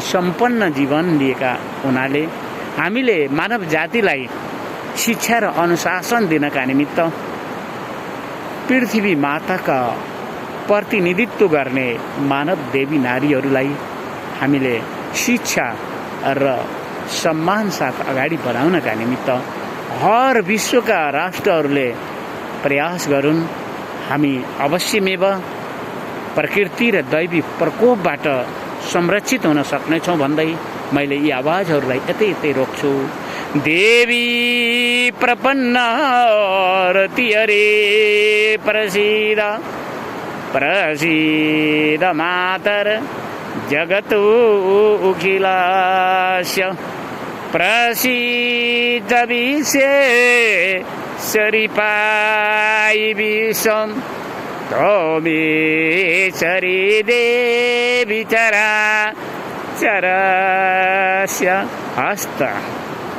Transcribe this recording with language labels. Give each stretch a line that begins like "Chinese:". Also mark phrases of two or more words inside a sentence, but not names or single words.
Nepali: सम्पन्न जीवन लिएका हुनाले हामीले मानव जातिलाई शिक्षा र अनुशासन दिनका निमित्त पृथ्वी माताका प्रतिनिधित्व गर्ने मानव देवी नारीहरूलाई हामीले शिक्षा र सम्मान साथ अगाडि बढाउनका निमित्त हर विश्वका राष्ट्रहरूले प्रयास गरून्। हामी अवश्यमेव प्रकृति र दैवी प्रकोपबाट संरक्षित हुन सक्नेछौँ भन्दै मैले यी आवाजहरूलाई यतै रोक्छु।
Sanskrit: देवी प्रपन्न रति हरे प्रसीद प्रसीद मातर जगतो अखिलस्य प्रसीद विश्वेश्वरी पाई विश्वम् तोमेश्वरी देवी चरा चरस्य हस्त